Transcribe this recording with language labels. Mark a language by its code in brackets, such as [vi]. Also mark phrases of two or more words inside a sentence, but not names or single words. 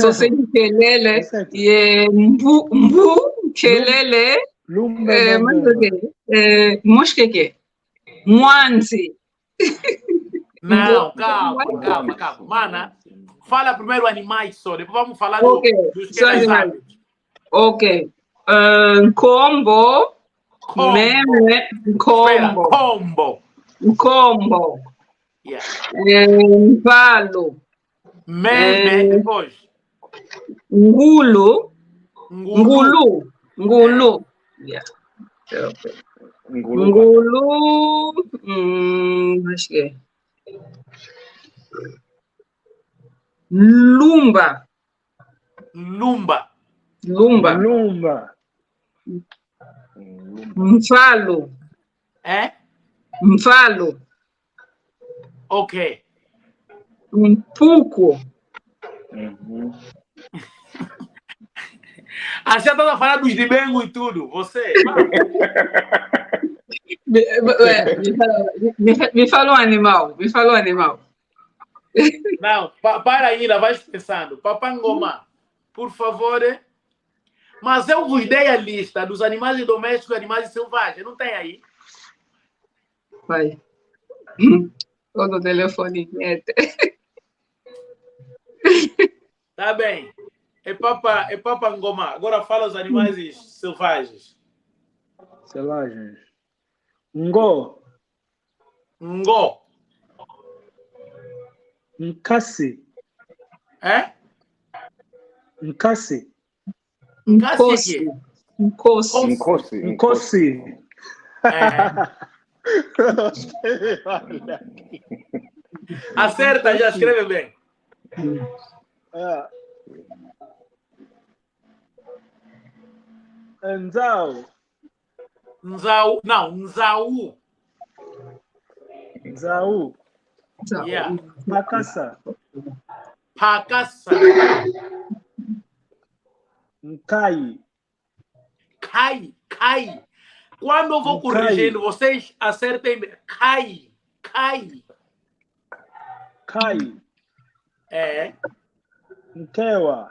[pt] Só sei de [kg] quelele e mbu, [pt] quelele, mosca que? [kg] Mwanzi. [pt] Não, calma. Mana, fala primeiro animais só, depois vamos falar dos que aves. [kg] Ok. Combo. Meme. Combo. Yeah. Palo. [pt] Meme, depois. [kg] Ngulu. Yeah. Ngulu. [pt] Acho que é. [kg] Lumba. Mfalo. Mfalo. Ok. Mpuco. [pt] Ah, já estava a falar dos Dibengo e tudo. Você? Me fala um animal. Não, para ainda, vai pensando. Papangoma, por favor. Mas eu vos dei a lista dos animais domésticos e animais selvagens. Não tem aí? Vai. Ou no telefone. Tá bem. É Papa Ngoma. Agora fala os animais selvagens. Selvagens. [kg] Ngo. Ngo. Nkasi. [pt] É? [kg] Nkasi. Nkosi. Nkosi. Nkosi. Nkosi. [pt] Acerta, já escreve bem. [kg] Nzau. Nzau. Não, Nzau. Nzau. Yeah. Pakasa. Pakasa. Nkai. Cai. [pt] Quando eu vou corrigindo, vocês acertem. [kg] Cai. É. Nkewa.